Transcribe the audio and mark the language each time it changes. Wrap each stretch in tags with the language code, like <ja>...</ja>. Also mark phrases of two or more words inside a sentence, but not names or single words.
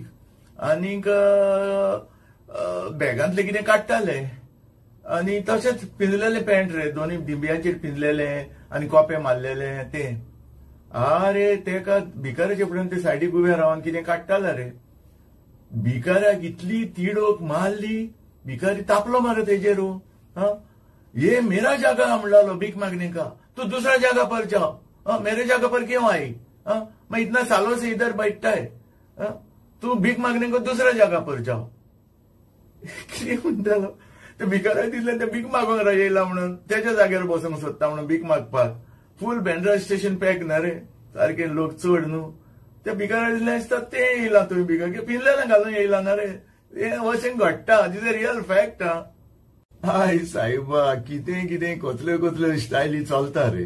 <kok>आनीक बॅगांतले कितें काडटाले आनी तशेंच पिंजलेले पॅन्ट रे, दोनी दिंब्यांचेर पिंजलेले आनी कोपे मारलेले ते. अरे तेका भिकाऱ्याचे फुड्यान ते सायडीक उबे रावन कितें काडटाले रे. भिकाऱ्याक इतली तिडोक मारली, भिकारी तापलो मरे तेजेरू.</kok> <hi>ये मेरा जगह म्हणलो भीख मागने का, तू दूसरा जगह पर जाओ, मेरे जगह पर क्यों आई. मैं इतना सालों से इधर बैठता है, तू भीख मागने को दूसरा जगह पर जाओ.</hi> <kok>कितें म्हणटालो ते भिकाऱ्याक दिसलें ते भीक मागोंक येयला म्हणून, तेच्या जाग्यार बसूंक सोदता म्हणून भीक मागपाक. फूल बँड्रा स्टेशन पॅक ना रे, सारखे लोक चड न्हू. त्या भिकाऱ्याक दिसलें आसता ते येयला थंय भिकार, पिंजलेलें घालून येयला ना रे. हे अशें घडटा,</kok> <en>this a real fact.</en> <kok>हाय सायबा कितें कितें कसल्यो कसल्यो स्टायली चलता रे.</kok>